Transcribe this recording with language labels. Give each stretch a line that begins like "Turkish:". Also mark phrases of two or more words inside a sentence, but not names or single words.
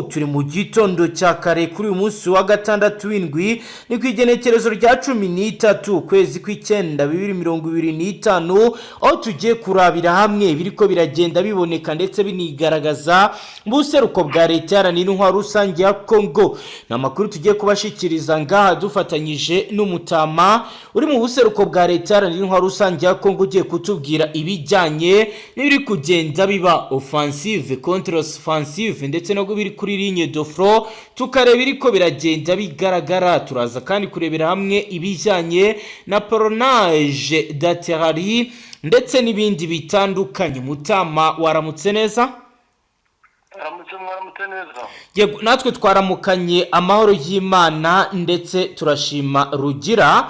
Rundi: Turi mu gitondo cya kare kuri uyu munsi wa gatandatu w'indwi ni kwigenekerezo rya 13 kwezi kw'icyenda 2025 aho tugiye kurabira hamwe biriko biragenda biboneka ndetse binigaragaza mu buseruko bwa leta yaranira intwaro rusange ya Kongo. N'amakuru tugiye kubashikiriza ngaha dufatanyije n'umutama uri mu buseruko bwa leta yaranira intwaro rusange ya Kongo ugiye kutubwira ibijyanye n'ibiri kugenda biba
French: offensive contre offensive
Rundi: ndetse no biri kuri
French: ligne de front
Rundi: tukareba iriko biragenda bigaragara. Turaza kandi kurebera hamwe ibijyanye na
French: parrainage d'artillerie
Rundi: ndetse n'ibindi bitandukanye. Mutama waramutse neza? Aramutse neza. Yego natwe twaramukanye amahoro y'Imana ndetse turashima rugira.